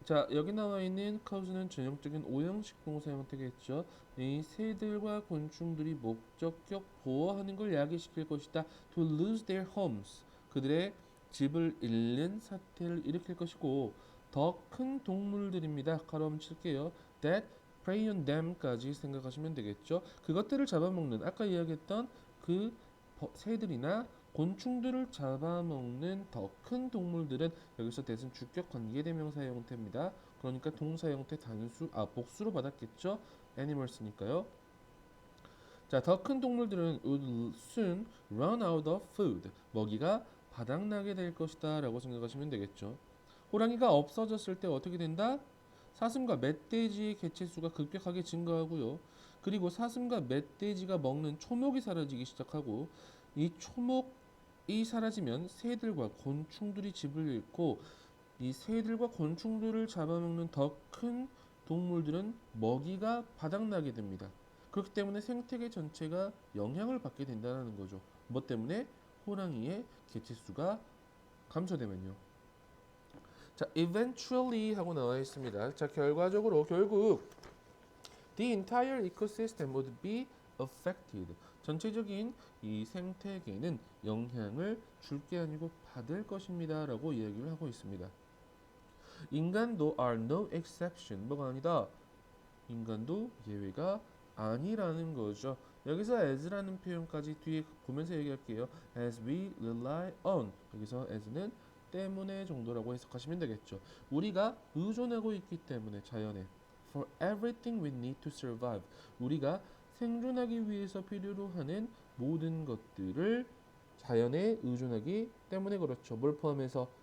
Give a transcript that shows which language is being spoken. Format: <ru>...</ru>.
<ko>자, 여기 나와 있는 cause는 전형적인 오형식 동사 형태겠죠. 이 새들과 곤충들이 목적격 보호하는 걸 야기시킬 것이다.</ko> <en>To lose their homes,</en> <ko>그들의 집을 잃는 사태를 일으킬 것이고, 더 큰 동물들입니다. 가로 칠게요.</ko> <en>That prey on them</en> <ko>까지 생각하시면 되겠죠. 그것들을 잡아먹는, 아까 이야기했던 그 새들이나 곤충들을 잡아먹는 더 큰 동물들은, 여기서 that은 주격 관계대명사 형태입니다. 그러니까 동사 형태 복수로 받았겠죠. animals니까요. 자, 더 큰 동물들은</ko> <en>would soon run out of food,</en> <ko>먹이가 바닥나게 될 것이다 라고 생각하시면 되겠죠. 호랑이가 없어졌을 때 어떻게 된다? 사슴과 멧돼지의 개체수가 급격하게 증가하고요. 그리고 사슴과 멧돼지가 먹는 초목이 사라지기 시작하고, 이 초목이 사라지면 새들과 곤충들이 집을 잃고, 이 새들과 곤충들을 잡아먹는 더 큰 동물들은 먹이가 바닥나게 됩니다. 그렇기 때문에 생태계 전체가 영향을 받게 된다는 거죠. 뭐 때문에? 호랑이의 개체수가 감소되면요. 자, eventually 하고 나와 있습니다.</ko> <en>자,</en> <ko>결과적으로 결국</ko> <en>the entire ecosystem would be affected.</en> <ko>전체적인 이 생태계는 영향을 줄 게 아니고 받을 것입니다 라고 이야기를 하고 있습니다. 인간도</ko> <en>are no exception.</en> <ko>뭐가 아니다? 인간도 예외가 아니라는 거죠. 여기서 as라는 표현까지 뒤에 보면서 얘기할게요.</ko> <en>as we rely on,</en> <ko>여기서 as는 때문에 정도라고 해석하시면 되겠죠. 우리가 의존하고 있기 때문에 자연에</ko> <en>for everything we need to survive,</en> <ko>우리가 생존하기 위해서 필요로 하는 모든 것들을 자연에 의존하기 때문에 그렇죠. 뭘 포함해서?</ko>